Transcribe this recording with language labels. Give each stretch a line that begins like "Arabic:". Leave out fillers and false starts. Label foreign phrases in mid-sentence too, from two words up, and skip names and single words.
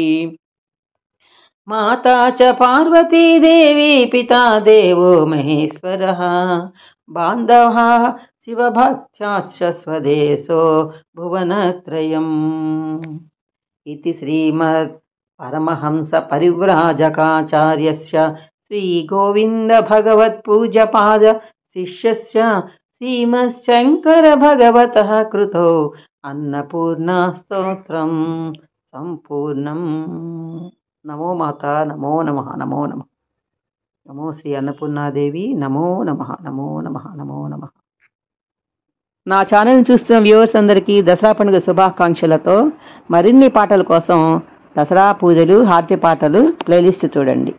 Sanskrit: माता च पार्वती देवी पिता देवो महेश्वरः बान्धवः शिवभक्त्याश्च स्वदेशो भुवनत्रयम् इति श्रीमद् परमहंस परिव्राजकाचार्यस्य श्री गोविंद भगवत्पूज्यपाद शिष्यस्य శ్రీమశంకర భగవతః కృతో అన్నపూర్ణా స్తోత్రం సంపూర్ణం. నమో మాత, నమో నమః, నమో నమః. నమో శ్రీ అన్నపూర్ణాదేవి, నమో నమః, నమో నమః, నమో నమః.
Telugu: నా ఛానల్ చూస్తున్న వ్యూవర్స్ అందరికీ దసరా పండుగ శుభాకాంక్షలతో మరిన్ని పాటల కోసం దసరా పూజలు, హారతి పాటలు ప్లేలిస్ట్ చూడండి.